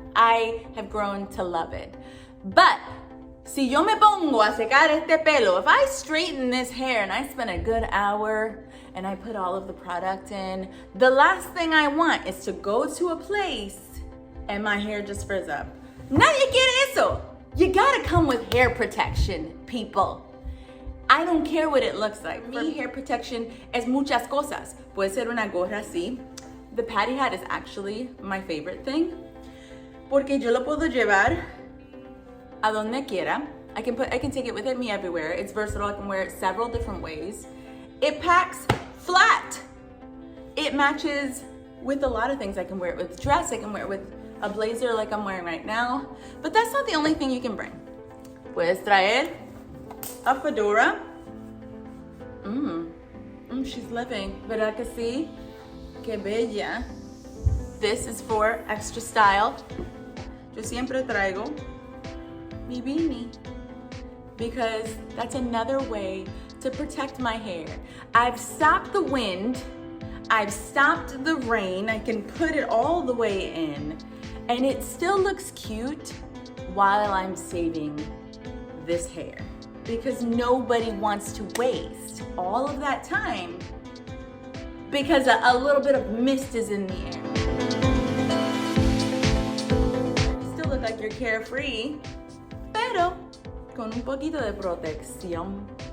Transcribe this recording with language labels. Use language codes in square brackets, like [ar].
[en] I have grown to love it. But [es] si yo me pongo a secar este pelo, [en] if I straighten this hair and I spend a good hour and I put all of the product in, the last thing I want is to go to a place and my hair just frizz up. [es] Nadie quiere eso. [en] You gotta come with hair protection, people. I don't care what it looks like. For me, hair protection [es] es muchas cosas. Puede ser una gorra así. [en] The patty hat is actually my favorite thing, [es] porque yo lo puedo llevar a donde quiera. [en] I can take it with me everywhere. It's versatile. I can wear it several different ways. It packs flat. It matches with a lot of things. I can wear it with a dress. I can wear it with a blazer like I'm wearing right now. But that's not the only thing you can bring. [es] Puedes traer a fedora. [en] She's living. [es] ¿Verdad que sí? Qué bella. [en] This is for extra style. [es] Yo siempre traigo mi beanie [en] because that's another way to protect my hair. I've stopped the wind. I've stopped the rain. I can put it all the way in, and it still looks cute while I'm saving this hair, because nobody wants to waste all of that time because a little bit of mist is in the air. You still look like you're carefree, [es] pero con un poquito de protección.